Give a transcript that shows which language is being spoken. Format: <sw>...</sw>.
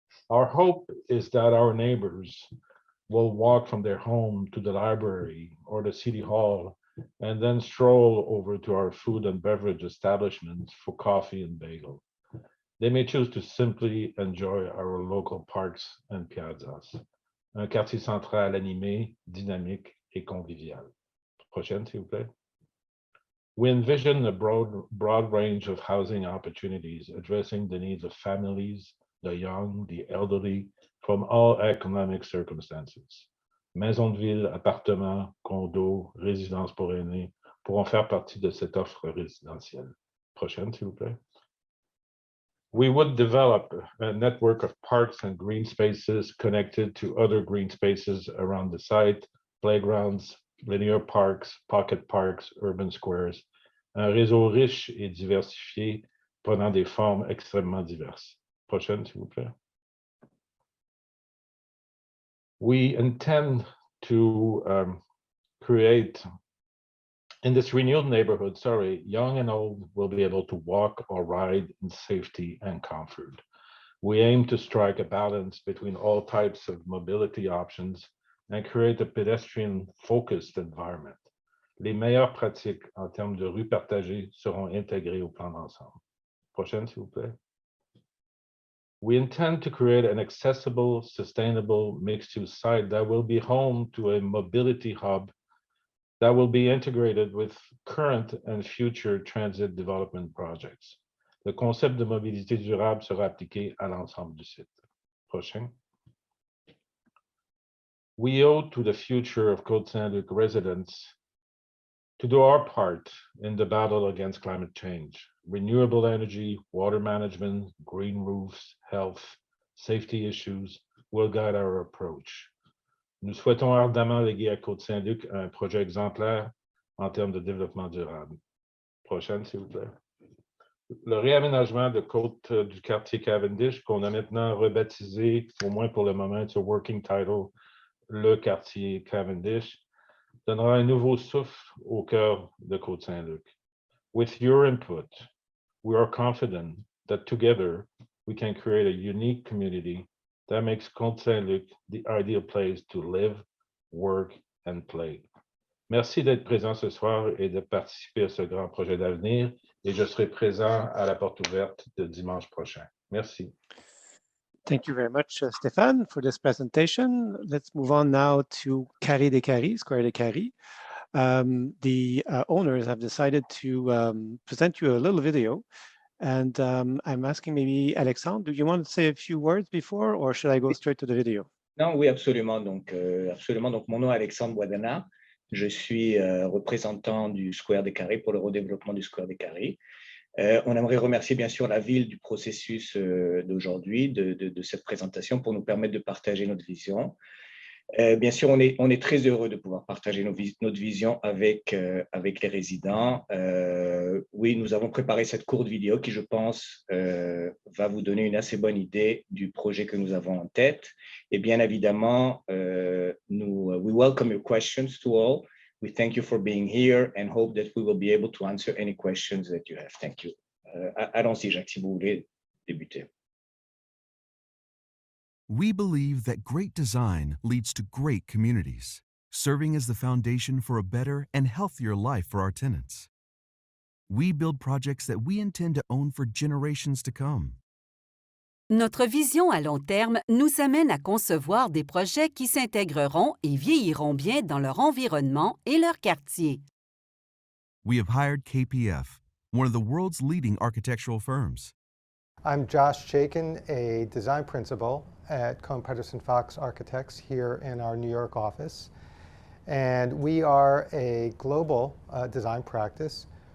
<en>Our hope is that our neighbors will walk from their home to the library or the city hall and then stroll over to our food and beverage establishments for coffee and bagel. They may choose to simply enjoy our local parks and piazzas.</en> <fr>Un quartier central animé, dynamique et convivial. Prochaine, s'il vous plaît.</fr> <en>We envision a broad range of housing opportunities addressing the needs of families, the young, the elderly, from all economic circumstances.</en> <fr>Maisons de ville, appartements, condos, résidences pour aînés pourront faire partie de cette offre résidentielle. Prochaine, s'il vous plaît.</fr> <en>We would develop a network of parks and green spaces connected to other green spaces around the site, playgrounds, linear parks, pocket parks, urban squares,</en> <fr>un réseau riche et diversifié prenant des formes extrêmement diverses. Prochaine, s'il vous plaît.</fr> <en>We intend to create, in this renewed neighborhood, young and old will be able to walk or ride in safety and comfort. We aim to strike a balance between all types of mobility options and create a pedestrian-focused environment.</en> <fr>Les meilleures pratiques en termes de rues partagées seront intégrées au plan d'ensemble. Prochaine, s'il vous plaît.</fr> <en>We intend to create an accessible, sustainable, mixed-use site that will be home to a mobility hub that will be integrated with current and future transit development projects.</en> <fr>Le concept de mobilité durable sera appliqué à l'ensemble du site. Prochain.</fr> <en>We owe to the future of Côte Saint-Luc residents to do our part in the battle against climate change. Renewable energy, water management, green roofs, health, safety issues will guide our approach.</en> <fr>Nous souhaitons ardemment léguer à Côte Saint-Luc un projet exemplaire en termes de développement durable. Prochaine, s'il vous plaît. Le réaménagement de côte du quartier Cavendish, qu'on a maintenant rebaptisé, au moins pour le moment,</fr> <en>it's a working title,</en> <fr>le quartier Cavendish, donnera un nouveau souffle au cœur de Côte Saint-Luc.</fr> <en>With your input, we are confident that together we can create a unique community that makes Côte Saint-Luc the ideal place to live, work, and play.</en> <fr>Merci d'être présent ce soir et de participer à ce grand projet d'avenir. Et je serai présent à la porte ouverte de dimanche prochain. Merci.</fr> <en>Thank you very much, Stéphane, for this presentation. Let's move on now to Décarie Square Décarie. The owners have decided to present you a little video. And I'm asking maybe Alexandre, do you want to say a few words before, or should I go straight to the video?</en> <fr>Non, oui, absolument. Donc, mon nom est Alexandre Boisdana. Je suis représentant du Square Décarie pour le redéveloppement du Square Décarie. On aimerait remercier bien sûr la ville du processus d'aujourd'hui, de cette présentation pour nous permettre de partager notre vision. Bien sûr, on est très heureux de pouvoir partager notre vision avec les résidents. Oui, nous avons préparé cette courte vidéo qui, je pense, va vous donner une assez bonne idée du projet que nous avons en tête. Et bien évidemment,</fr> <en>we welcome your questions to all. We thank you for being here and hope that we will be able to answer any questions that you have. Thank you.</en> <fr>Allons-y, Jacques, si vous voulez débuter.</fr> <en>We believe that great design leads to great communities, serving as the foundation for a better and healthier life for our tenants. We build projects that we intend to own for generations to come.</en> <fr>Notre vision à long terme nous amène à concevoir des projets qui s'intégreront et vieilliront bien dans leur environnement et leur quartier.</fr> <en>We have hired KPF, one of the world's leading architectural firms. I'm Josh Chaikin, a design principal at Cohn Pedersen Fox Architects here in our New York office. And we are a global design practice.</en>